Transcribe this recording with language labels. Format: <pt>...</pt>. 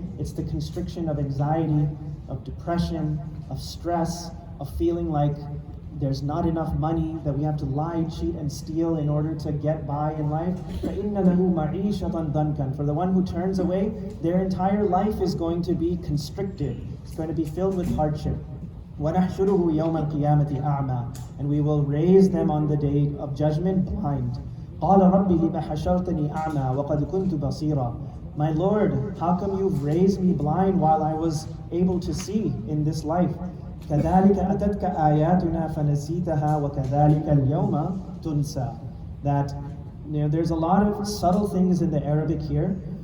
<en>It's the constriction of anxiety, of depression, of stress, of feeling like there's not enough money, that we have to lie, cheat, and steal in order to get by in life.</en> <ar>فَإِنَّ لَهُ مَعِيشَةً ضَنْكًا.</ar> <en>For the one who turns away, their entire life is going to be constricted. It's going to be filled with hardship.</en> <ar>وَنَحْشُرُهُ يَوْمَ الْقِيَامَةِ أَعْمَى.</ar> <en>And we will raise them on the day of judgment blind.</en> <ar>قَالَ رَبِّ لِمَ حَشَرْتَنِي أَعْمَى وَقَدْ كُنْتُ بَصِيرًا.</ar> <en>My Lord, how come you've raised me blind while I was able to see in this life?</en> <ar>كَذَلِكَ أَتَتْكَ آيَاتُنَا فَنَسِيتَهَا وَكَذَلِكَ الْيَوْمَ تُنْسَى.</ar> <en>That there's a lot of subtle things in the Arabic here.</en>